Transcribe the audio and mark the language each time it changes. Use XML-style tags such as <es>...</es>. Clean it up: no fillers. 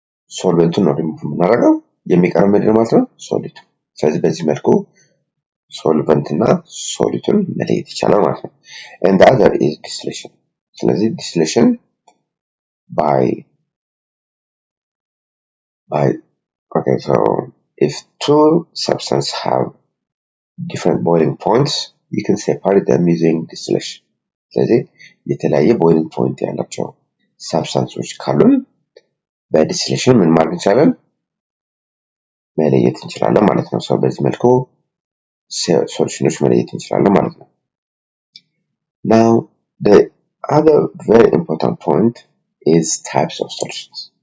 <am>ሶልቨንቱን ነው ሪሙቭ የምናደርገው የሚቀረው ምንድን ማለት ነው ሶሊድ ስለዚህ በዚህ መልኩ ሶልቨንት እና ሶሊድን መለየት ይቻላል ማለት ነው</am> <en>and the other is distillation</en> <am>ስለዚህ</am> <en>distillation by okay so if two substances have different boiling points, you can separate them using distillation.</en> <am>ስለዚህ የተለያየ ቦይሊንግ ፖይንት ያላቸው ሳብስታንሶች ካሉን በዲስቲሌሽን ምን ማድረግ እንችላለን? መለየት እንችላለን ማለት ነው። ሰው በዚህ መልኩ ሶሉሽኖች መለየት እንችላለን ማለት ነው።</am> <en>Now, the other very important point is types of solutions.</en>